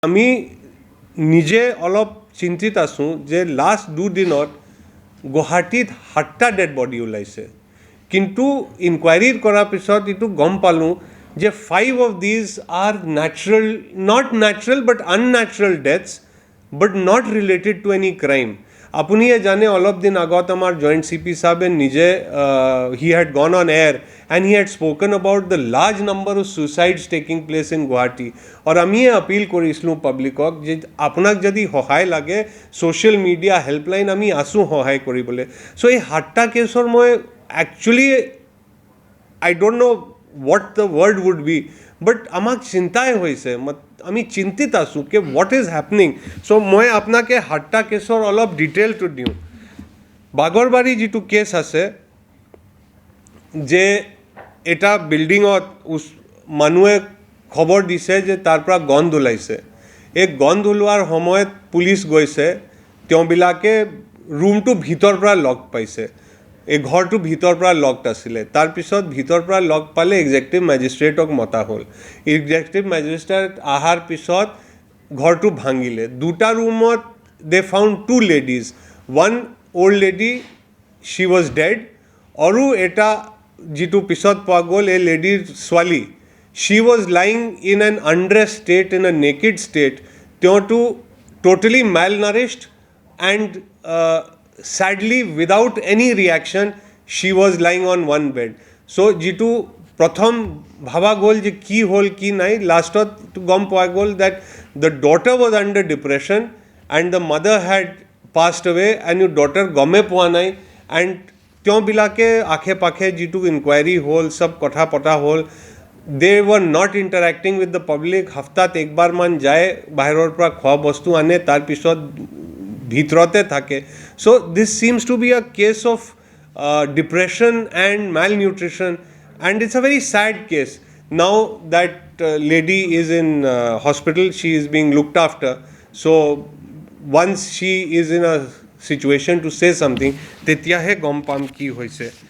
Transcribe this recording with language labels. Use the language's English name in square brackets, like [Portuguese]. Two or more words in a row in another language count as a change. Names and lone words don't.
[Assamese] আমি নিজে অলপ চিন্তিত আছোঁ যে লাষ্ট দুদিনত গুৱাহাটীত 7টা ডেড বডি ওলাইছে, কিন্তু ইনকুৱাইৰি কৰাৰ পিছত এইটো গম পালোঁ যে [English] 5 of these are natural, not natural but unnatural deaths, but not related to any crime. [Assamese] আপুনিয়ে জানে অলপ দিন আগত আমাৰ জইণ্ট CP সাহেবে নিজে [English] he had gone on air and he had spoken about the large number of suicides taking place in Guwahati. [Assamese] और আমিয়ে appeal কৰিছিলোঁ পাব্লিকক যে আপোনাক যদি সহায় লাগে [English] social media helpline [Assamese] আমি আছোঁ সহায় কৰিবলৈ. [English] So [Assamese] এই 7টা কেছৰ মই [English] actually I don't know what the word would be, but [Assamese] আমাক চিন্তাই হৈছে, আমি চিন্তিত আছোঁ যে [English] what is happening. [Assamese] So মই আপোনাকে 7টা কেছৰ অলপ ডিটেইলটো দিওঁ. বাগৰবাৰী যিটো কেছ আছে যে এটা বিল্ডিঙত মানুহে খবৰ দিছে যে তাৰ পৰা গন্ধ ওলাইছে. এই গন্ধ ওলোৱাৰ সময়ত পুলিচ গৈছে, তেওঁবিলাকে ৰুমটো ভিতৰ পৰা লক পাইছে, এই ঘৰটো ভিতৰ পৰা লকড আছিলে. তাৰপিছত ভিতৰ পৰা লক পালে [English] executive magistrate-ক [Assamese] মতা হ'ল. [English] executive magistrate [Assamese] অহাৰ পিছত ঘৰটো ভাঙিলে. দুটা ৰুমত [English] they found 2 ladies, one old lady, she was dead, [Assamese] আৰু এটা যিটো পিছত পোৱা গ'ল এই লেডিৰ ছোৱালী, [English] she was lying in an undressed state, in a naked state. তেওঁটো totally malnourished and sadly without any reaction she was lying on one bed. So [Assamese] যিটো প্ৰথম ভাবা গ'ল যে কি হ'ল কি নাই, লাষ্টত গম পোৱা গ'ল [English] that the daughter was under depression and the mother had passed away and your daughter [Assamese] গমে পোৱা নাই. and তেওঁবিলাকে আশে পাশে যিটো ইনকুৱাইৰি হ'ল, সব কথা পতা হ'ল, [English] they were not interacting with the public. [Assamese] হফতাত একবাৰমান যায়, বাহিৰৰ পৰা খোৱা বস্তু আনে, তাৰপিছত ভিতৰতে থাকে. [English] So this seems to be a case of depression and malnutrition, and it's a very sad case. Now that lady is in hospital, she is being looked after. So once she is in a situation to say something, [Assamese] তেতিয়াহে গম পাম কি হৈছে.